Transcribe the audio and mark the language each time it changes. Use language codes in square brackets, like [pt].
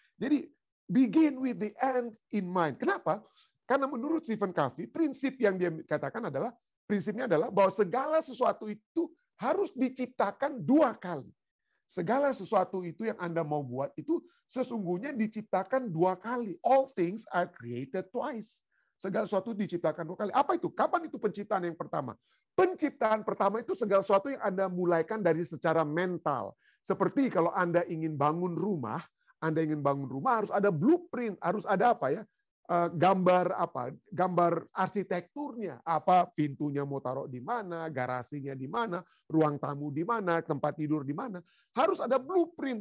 [en] Jadi, begin with the end in mind. [id] Kenapa? Karena menurut Stephen Covey, prinsip yang dia katakan prinsipnya adalah bahwa segala sesuatu itu harus diciptakan 2 kali. Segala sesuatu itu yang Anda mau buat itu sesungguhnya diciptakan 2 kali. [en] All things are created twice. [id] Segala sesuatu diciptakan 2 kali. Apa itu? Kapan itu penciptaan yang pertama? Penciptaan pertama itu segala sesuatu yang Anda mulaikan dari secara mental. Seperti kalau Anda ingin bangun rumah harus ada blueprint, harus ada apa, ya? Gambar arsitekturnya, apa pintunya mau taruh di mana, garasinya di mana, ruang tamu di mana, tempat tidur di mana, harus ada blueprint.